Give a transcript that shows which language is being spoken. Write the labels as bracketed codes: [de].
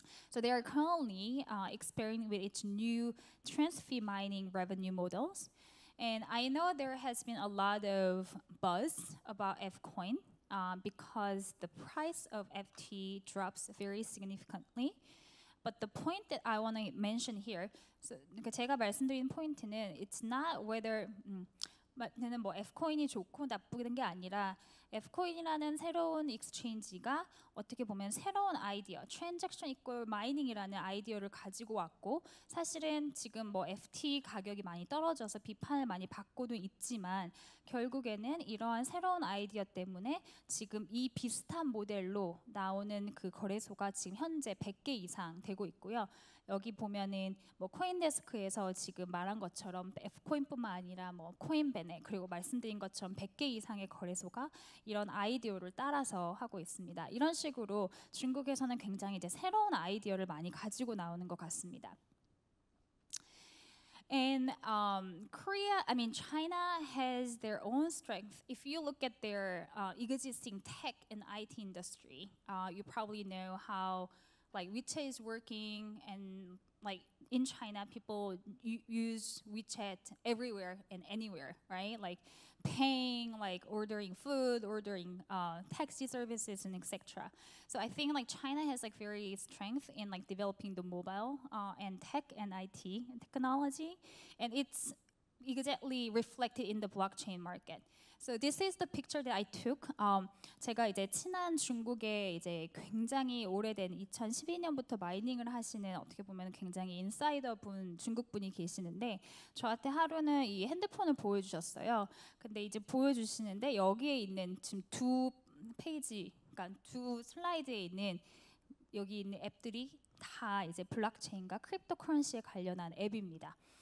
[en] So they are currently experimenting with its new transfer mining revenue models. And I know there has been a lot of buzz about F-Coin because the price of FT drops very significantly. But the point that I want to mention here, so [ko] 제가 말씀드린 포인트는 [en] it's not whether [ko] 뭐 F코인이 좋고 나쁘는 게 아니라 F코인이라는 새로운 익스체인지가 어떻게 보면 새로운 아이디어, 트랜잭션 이퀄 마이닝이라는 아이디어를 가지고 왔고 사실은 지금 뭐 FT 가격이 많이 떨어져서 비판을 많이 받고도 있지만 결국에는 이러한 새로운 아이디어 때문에 지금 이 비슷한 모델로 나오는 그 거래소가 지금 현재 100개 이상 되고 있고요. 여기 보면은 뭐 코인데스크에서 지금 말한 것처럼 F코인뿐만 아니라 뭐 코인베네 그리고 말씀드린 것처럼 100개 이상의 거래소가 이런 아이디어를 따라서 하고 있습니다. 이런 식으로 중국에서는 굉장히 이제 새로운 아이디어를 많이 가지고 나오는 것 같습니다. [en] And China has their own strength. If you look at their existing tech and IT industry, you probably know how like WeChat is working, and like in China, people use WeChat everywhere and anywhere, right? Like paying, like ordering food, ordering taxi services, and etc. So I think like China has like very strength in like developing the mobile and tech and IT technology, and it's exactly reflected in the blockchain market. So this is the picture that I took. [ko] 제가 이제 친한 중국에 이제 굉장히 오래된 2012년부터 마이닝을 하시는 어떻게 보면 굉장히 인사이더 분 중국 분이 계시는데 저한테 하루는 이 핸드폰을 보여주셨어요. 근데 이제 보여주시는데 여기에 있는 지금 두 페이지, 그러니까 두 슬라이드에 있는 여기 있는 앱들이 다 이제 블록체인과 크립토 커런시에 관련한 앱입니다.